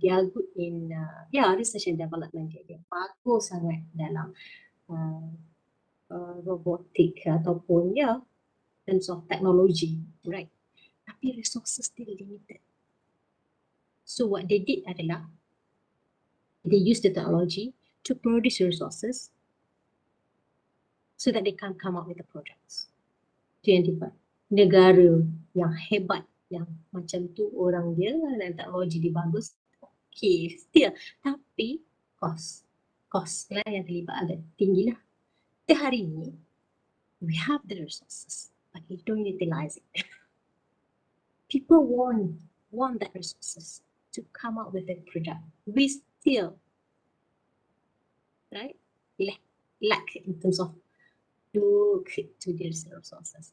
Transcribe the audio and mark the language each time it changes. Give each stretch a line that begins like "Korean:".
English: They are good in research and development.
Malay: Dia bagus sangat dalam robotik ataupun
English: terms of technology. Right? Tapi resources still limited. So what they did adalah they use the technology to produce resources so that they can come up with the products.
Malay: Itu yang dibuat. Negara yang hebat, yang macam tu orang dia dan teknologi dia bagus, okay, still. Tapi cost lah yang terlibat agak tinggi lah. Kita hari ni,
English: we have the resources, but we don't utilize it. People want that resources to come up with a product. We still, right, lack in terms of look to these resources.